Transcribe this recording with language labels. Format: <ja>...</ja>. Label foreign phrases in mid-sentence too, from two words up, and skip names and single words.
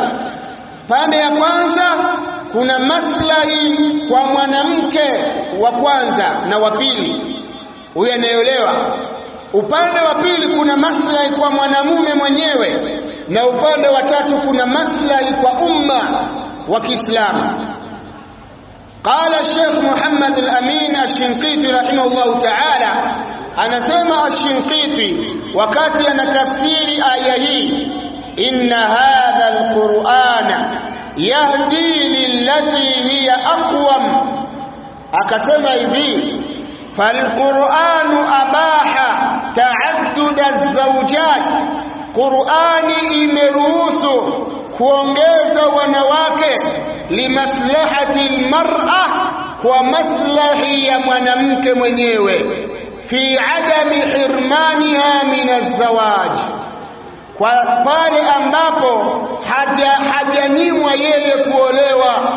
<sw>Pande ya kwanza kuna maslahi kwa mwanamke wa kwanza na wa pili, huyo anayeolewa. Upande wa pili kuna maslahi kwa mwanamume mwenyewe, na upande wa tatu kuna maslahi kwa umma wa Kiislamu.</sw> <ar>قال الشيخ محمد الأمين الشنقيطي رحمه الله تعالى،</ar> <sw>anasema الشنقيطي wakati anatafsiri aya hii,</sw> <ar>إن هذا القرآن يهدي للتي هي أقوم,</ar> <sw>akasema hivi,</sw> <ar>فالقرآن أباح تعدد الزوجات,</ar> <sw>Qur'ani imeruhusu kuongeza wanawake,</sw> <ar>لمصلحة المرأة,</ar> <sw>kwa maslahi ya mwanamke mwenyewe,</sw> <ar>في عدم حرمانها من الزواج,</ar> <sw>kwa pale ambapo hajanyimwa yeye kuolewa.</sw>